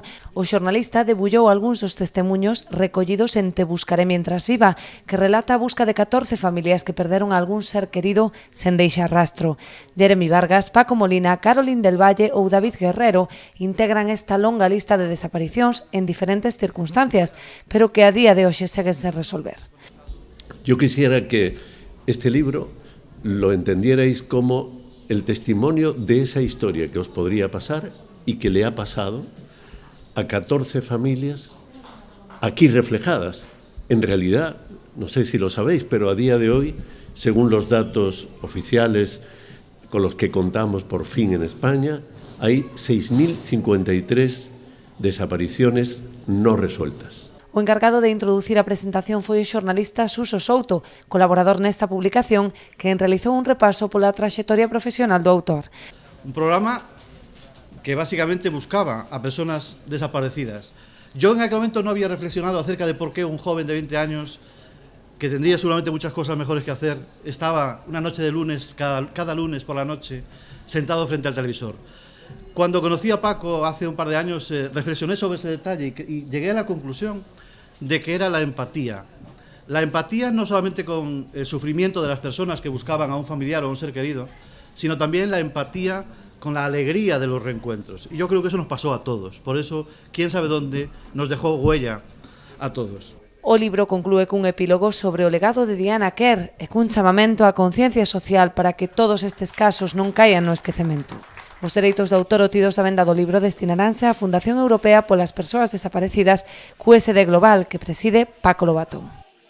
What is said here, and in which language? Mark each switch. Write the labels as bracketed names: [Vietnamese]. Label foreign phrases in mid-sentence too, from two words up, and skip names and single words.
[Galician] O xornalista debullou algúns dos testemuños recollidos en Te buscaré mientras viva, que relata a busca de 14 familias que perderon a algún ser querido sen deixar rastro. Jeremy Vargas, Paco Molina, Carolín del Valle ou David Guerrero integran esta longa lista de desaparicións en diferentes circunstancias, pero que a día de hoxe seguen sen resolver. [Spanish] Yo quisiera que este libro lo entendierais como el testimonio de esa historia que os podría pasar y que le ha pasado a 14 familias aquí reflejadas. En realidad, no sé si lo sabéis, pero a día de hoy, según los datos oficiales con los que contamos por fin en España, hay 6.053 desapariciones no resueltas. [Galician] O encargado de introducir a presentación foi o xornalista Suso Souto, colaborador nesta publicación, que realizou un repaso pola traxectoria profesional do autor. [Spanish] Un programa que básicamente buscaba a personas desaparecidas. Yo en aquel momento no había reflexionado acerca de por qué un joven de 20 años, que tendría seguramente muchas cosas mejores que hacer, estaba una noche de lunes, cada lunes por la noche, sentado frente al televisor. Cuando conocí a Paco hace un par de años, reflexioné sobre ese detalle y llegué a la conclusión de que era la empatía. La empatía no solamente con el sufrimiento de las personas que buscaban a un familiar o a un ser querido, sino también la empatía con la alegría de los reencuentros. Y yo creo que eso nos pasó a todos. Por eso, quién sabe dónde, nos dejó huella a todos. [Galician] O libro conclúe cun epílogo sobre o legado de Diana Kerr e cun chamamento á conciencia social para que todos estes casos non caian no esquecemento. Os dereitos de autor obtidos da venda do libro destinaranse á Fundación Europea polas Persoas Desaparecidas, QSD Global, que preside Paco Lobatón.